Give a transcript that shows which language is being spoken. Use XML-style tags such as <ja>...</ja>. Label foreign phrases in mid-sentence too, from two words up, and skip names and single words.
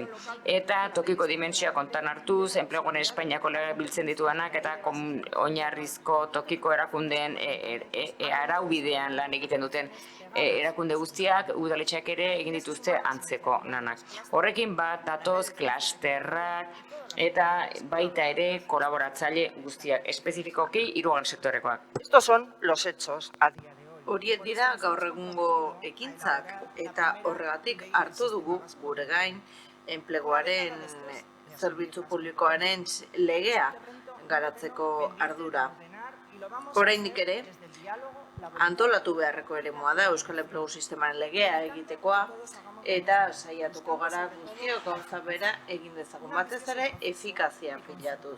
<eu>Eta tokiko dimentsioa kontan hartuz, enpleguan Espainiako lege biltzen dituanak eta oinarrizko tokiko erakundeen araubidean lan egiten duten erakunde guztiak, udaletxeak ere egin dituzte antzeko lanak. Horrekin bat datoz klasterrak eta baita ere kolaboratzaile guztiak, espezifikoki hirugarren sektorekoak.</eu> <es>Estos son los hechos a día de hoy.</es> <eu>Horiek dira gaur egungo ekintzak eta horregatik hartu dugu gure gain enpleguaren zerbitzu publikoaren legea garatzeko ardura. Oraindik ere, antolatu beharreko eremua da Euskal Enplegu Sistemaren legea egitekoa eta saiatuko gara guztiok gauza bera egin dezagun batez ere efikazia pilatuz.</eu>